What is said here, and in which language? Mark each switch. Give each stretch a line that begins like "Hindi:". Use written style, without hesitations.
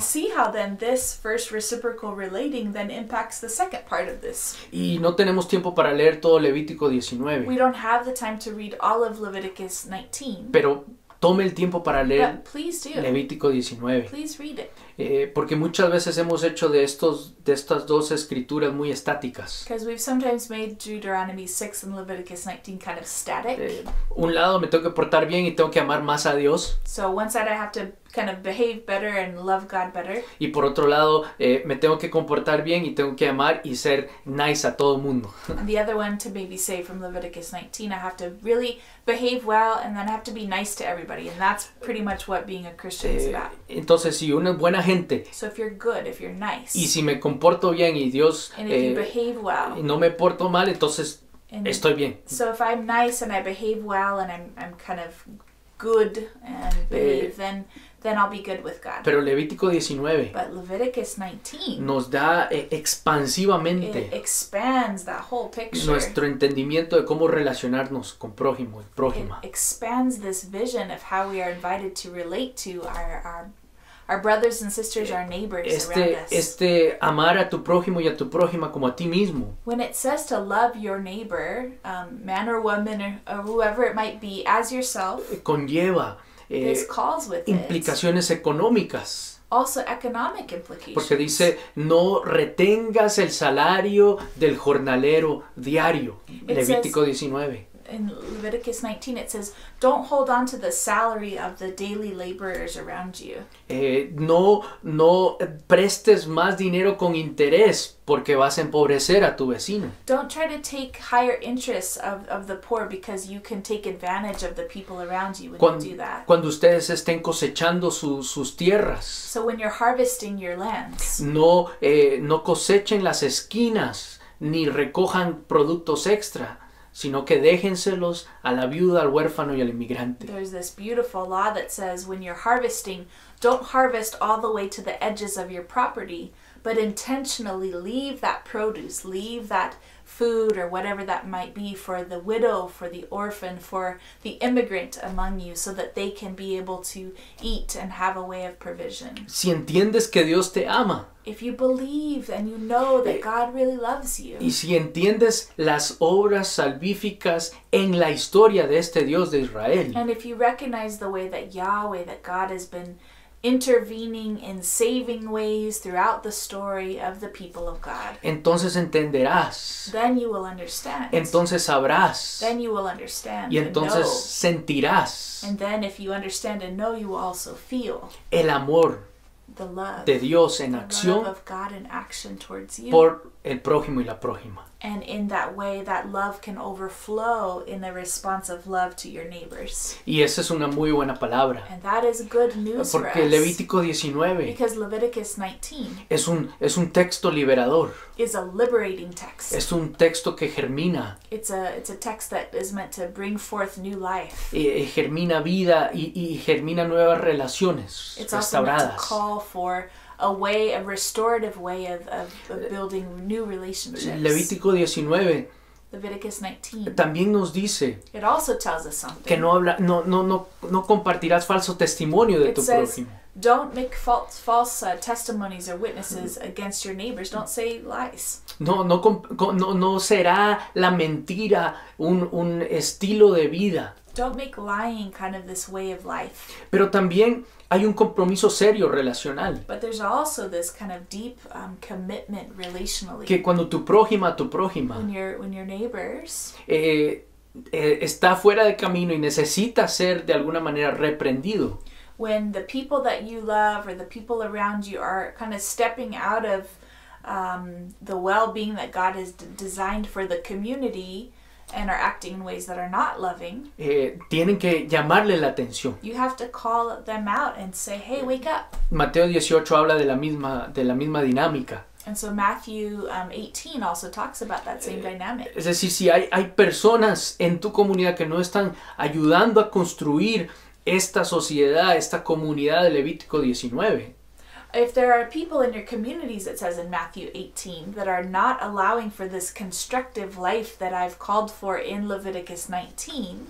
English: see how then this first reciprocal relating then impacts the second part of this.
Spanish: Y no tenemos tiempo para leer todo Levítico
English: We 19, don't have the time to read all of Leviticus 19,
Spanish: pero tome el tiempo para leer
English: but please do.
Spanish: Levítico 19.
English: Please read it.
Spanish: Porque muchas veces hemos hecho de estas dos escrituras muy estáticas.
English: Because we've sometimes made Deuteronomy 6 and Leviticus 19 kind of static.
Spanish: Un lado me tengo que portar bien y tengo que amar más a Dios.
English: So one side I have to kind of behave better and love God better.
Spanish: Y por otro lado me tengo que comportar bien y tengo que amar y ser nice a todo el mundo.
English: And the other one to maybe say from Leviticus 19, I have to really behave well and then I have to be nice to everybody. And that's pretty much what being a Christian is about.
Spanish: Entonces, si una buena gente
English: So if you're good, if you're nice,
Spanish: y si me comporto bien y Dios
English: and if you behave well,
Spanish: no me porto mal, entonces
English: and
Spanish: estoy bien.
English: so if I'm nice and I behave well and I'm kind of good and behave, then I'll be good with God.
Spanish: Pero Levítico 19
English: But Leviticus 19,
Spanish: nos da
English: it
Spanish: expansivamente
English: expands that whole picture.
Spanish: nuestro entendimiento de cómo relacionarnos con prójimo y
English: It
Spanish: prójima.
English: expands this vision of how we are invited to relate to our brothers and sisters, our neighbors around us.
Spanish: Este amar a tu prójimo y a tu prójima como a ti mismo
English: When it says to love your neighbor, man or woman or whoever it might be, as yourself,
Spanish: conlleva
English: this calls with it
Spanish: implicaciones económicas.
English: also economic implications.
Spanish: Porque dice, no retengas el salario del jornalero diario. Levítico 19.
English: In Leviticus 19 it says, don't hold on to the salary of the daily laborers around you.
Spanish: No prestes más dinero con interés porque vas a empobrecer a tu vecino.
English: Don't try to take higher interest of the poor because you can take advantage of the people around you when you do that.
Spanish: Cuando ustedes estén cosechando sus tierras,
English: So when you're harvesting your lands,
Spanish: no cosechen las esquinas ni recojan productos extra, sino que déjenselos a la viuda, al huérfano y al inmigrante.
English: there's this beautiful law that says when you're harvesting, don't harvest all the way to the edges of your property, but intentionally leave that produce, leave that food or whatever that might be for the widow, for the orphan, for the immigrant among you, so that they can be able to eat and have a way of provision.
Spanish: Si entiendes que Dios te ama
English: If you believe and you know that God really loves you,
Spanish: y si entiendes las obras salvíficas en la historia de este Dios de Israel,
English: and if you recognize the way that Yahweh, that God has been intervening in saving ways throughout the story of the people of God,
Spanish: entonces entenderás,
English: then you will understand.
Spanish: entonces sabrás
English: Then you will understand
Spanish: y
English: and
Spanish: entonces
English: know.
Spanish: sentirás
English: And then if you understand and know, you will also feel
Spanish: el amor
English: the love,
Spanish: de Dios en
English: the love
Spanish: acción
English: of God in action towards you.
Spanish: por el prójimo y la prójima.
English: And in that way, that love can overflow in the response of love to your neighbors.
Spanish: Y esa es una muy buena palabra,
English: And that is good news for
Spanish: porque
English: us.
Spanish: Levítico 19
English: Because Leviticus 19
Spanish: es un texto liberador,
English: is a liberating text.
Spanish: es un texto que germina,
English: It's a text that is meant to bring forth new life.
Spanish: germina vida y germina nuevas relaciones
English: It's also meant to
Spanish: restauradas.
English: call for a restorative way of building new relationships.
Spanish: Levítico 19
English: Leviticus 19.
Spanish: también nos dice
English: It also tells us something.
Spanish: que no compartirás falso testimonio de
English: It
Spanish: tu
English: says,
Spanish: prójimo.
English: don't make false testimonies or witnesses against your neighbors. Don't say lies.
Spanish: No será la mentira un estilo de vida.
English: Don't make lying kind of this way of life.
Spanish: Pero también hay un compromiso serio relacional.
English: But there's also this kind of deep commitment relationally.
Spanish: Que cuando tu prójima
English: When your neighbors
Spanish: está fuera de camino y necesita ser de alguna manera reprendido,
English: when the people that you love or the people around you are kind of stepping out of the well-being that God has designed for the community and are acting in ways that are not loving,
Spanish: tienen que llamarle la atención.
English: you have to call them out and say, hey, wake up.
Spanish: Mateo 18 habla de la misma dinámica.
English: And so Matthew 18 also talks about that same dynamic.
Spanish: Es decir, si hay personas en tu comunidad que no están ayudando a construir esta sociedad, esta comunidad de Levítico 19,
English: If there are people in your communities, it says in Matthew 18, that are not allowing for this constructive life that I've called for in Leviticus 19,